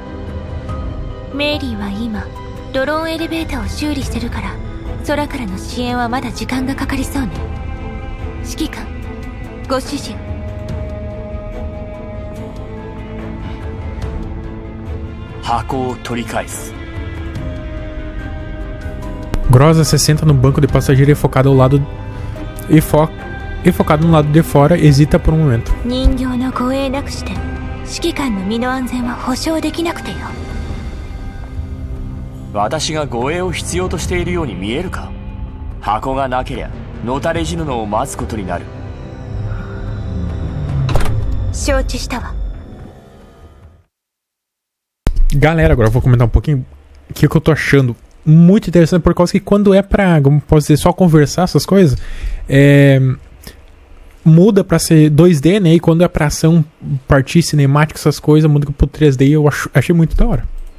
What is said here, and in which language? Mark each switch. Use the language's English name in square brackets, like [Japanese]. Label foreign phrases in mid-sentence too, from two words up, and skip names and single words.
[Japanese] メイリーは今ドローンエレベーターを修理してるから、空からの支援はまだ時間がかかりそうね。指揮官、ご指示。箱を取り返す。 [Portuguese] Groza se senta no banco de passageiro e focado ao lado focado no lado de fora, hesita por um momento. [Japanese] 人形の護衛なくして指揮官の身の安全は保証できなくてよ。私が護衛を必要としているように見えるか？箱がなけりゃのたれ死ぬのを待つことになる。承知したわ。 [Portuguese] Galera, agora eu vou comentar um pouquinho o que eu tô achando muito interessante, por causa que quando é pra, como posso dizer, só conversar essas coisas, muda pra ser 2D, né? E quando é pra ação, partir cinemática, essas coisas, muda pro 3D e eu achei muito da hora.